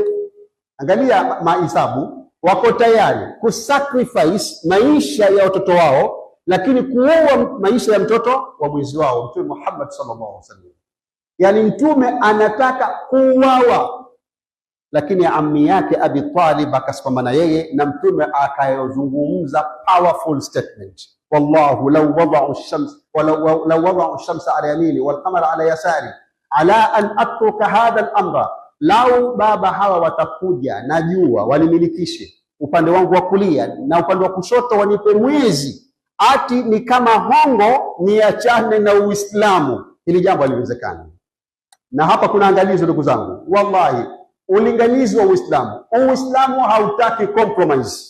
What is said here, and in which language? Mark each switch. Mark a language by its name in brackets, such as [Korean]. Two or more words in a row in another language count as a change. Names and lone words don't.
[Swahili] Angalia mahesabu, wako tayari kusacrifice maisha ya watoto wao, lakini kuoa maisha ya mtoto wa mwenzi wao Mtume Muhammad [Arabic] صلى الله عليه وسلم. [Swahili] Yani Mtume anataka kuuawa, lakini ammi yake Abi Talib akasimama na yeye, na Mtume akayozungumza [English] powerful statement, [Arabic] والله لو وضعوا الشمس لو وضعوا الشمس على يميني والقمر على يساري على أن أترك هذا الأمر, [Swahili] lau baba hawa watakuja na jua walimilikishe upande wangu wa kulia na upande wa kushoto wanipe mwezi, ati ni kama hongo niachane na Uislamu, ili jambo haliwezekani. Na hapa kuna angalizo ndugu zangu, wallahi ulinganizi wa Uislamu hautaki compromise.